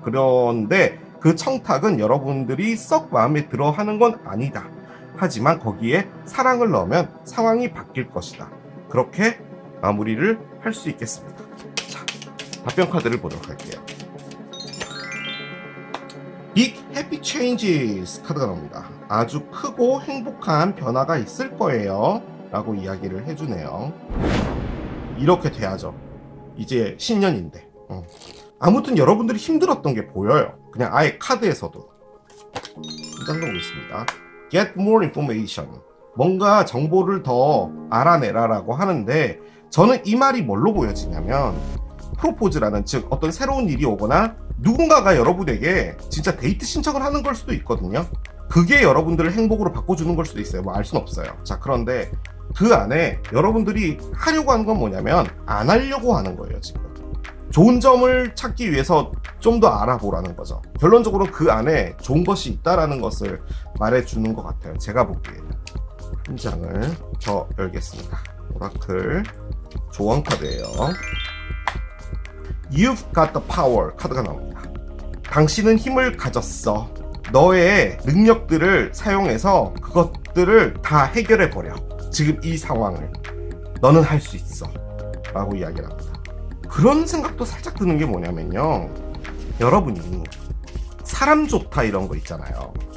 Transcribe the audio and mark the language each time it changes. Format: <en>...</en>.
<ko>그런데 그 청탁은 여러분들이 썩 마음에 들어 하는 건 아니다. 하지만 거기에 사랑을 넣으면 상황이 바뀔 것이다. 그렇게 마무리를 할 수 있겠습니다. 자, 답변 카드를 보도록 할게요.</ko> <en>Big Happy Changes</en> <ko>카드가 나옵니다. 아주 크고 행복한 변화가 있을 거예요. 라고 이야기를 해주네요. 이렇게 돼야죠. 이제 신년인데. 아무튼 여러분들이 힘들었던 게 보여요. 그냥 아예 카드에서도. 한 장 더 보겠습니다.</ko> <en>get more information.</en> <ko>뭔가 정보를 더 알아내라라고 하는데 저는 이 말이 뭘로 보여지냐면 프로포즈라는 즉 어떤 새로운 일이 오거나 누군가가 여러분에게 진짜 데이트 신청을 하는 걸 수도 있거든요. 그게 여러분들을 행복으로 바꿔주는 걸 수도 있어요. 뭐 알 수는 없어요. 자, 그런데 그 안에 여러분들이 하려고 하는 건 뭐냐면 안 하려고 하는 거예요. 지금 좋은 점을 찾기 위해서 좀 더 알아보라는 거죠. 결론적으로 그 안에 좋은 것이 있다라는 것을 말해주는 것 같아요. 제가 보기에는. 한 장을 더 열겠습니다. 오라클 조언 카드예요.</ko> <en>You've got the power</en> <ko>카드가 나옵니다. 당신은 힘을 가졌어. 너의 능력들을 사용해서 그것들을 다 해결해 버려. 지금 이 상황을 너는 할 수 있어 라고 이야기를 합니다. 그런 생각도 살짝 드는 게 뭐냐면요, 여러분이 사람 좋다 이런 거 있잖아요.</ko>